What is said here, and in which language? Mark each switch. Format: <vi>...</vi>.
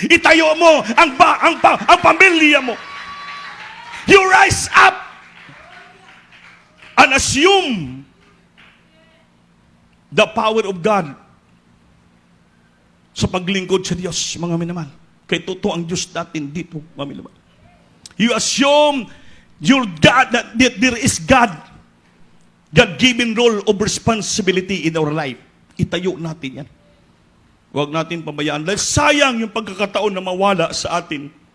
<tl>Itayo mo ang pamilya mo.</tl> <en>You rise up and assume the power of God</en> <tl>sa paglingkod sa Diyos, mga minamahal. Kaya totoo ang Diyos natin dito, mga minamahal.</tl> <en>You assume your God, that there is God-given role of responsibility in our life.</en> <tl>Itayo natin yan. Huwag natin pabayaan. Dahil sayang yung pagkakataon na mawala sa atin.</tl>